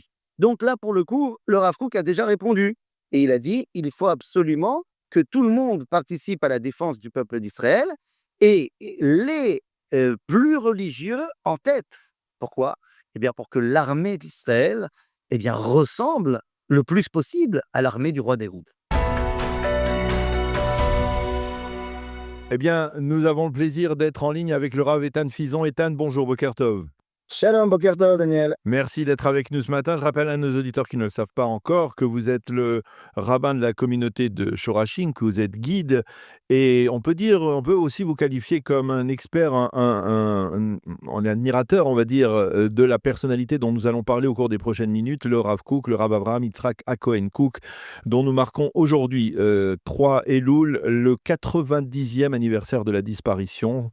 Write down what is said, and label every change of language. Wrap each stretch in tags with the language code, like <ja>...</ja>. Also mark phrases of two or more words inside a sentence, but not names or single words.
<fr>Donc là, pour le coup, le Rav Kook a déjà répondu. Et il a dit, il faut absolument que tout le monde participe à la défense du peuple d'Israël et les plus religieux en tête. Pourquoi? Eh bien, pour que l'armée d'Israël ressemble le plus possible à l'armée du roi d'Égypte. Eh bien, nous avons le plaisir d'être en ligne avec le Rav Eitan Fison. Eitan, bonjour,</fr> <he>בוקר טוב. שלום, בוקר טוב, Daniel.</he> <fr>Merci d'être avec nous ce matin. Je rappelle à nos auditeurs qui ne le savent pas encore que vous êtes le rabbin de la communauté de Shorashim, que vous êtes guide. Et on peut aussi vous qualifier comme un expert, un admirateur, on va dire, de la personnalité dont nous allons parler au cours des prochaines minutes, le Rav Kook, le Rav Avraham Yitzhak Hakohen Kook, dont nous marquons aujourd'hui 3 Elul, le 90e anniversaire de la disparition.</fr>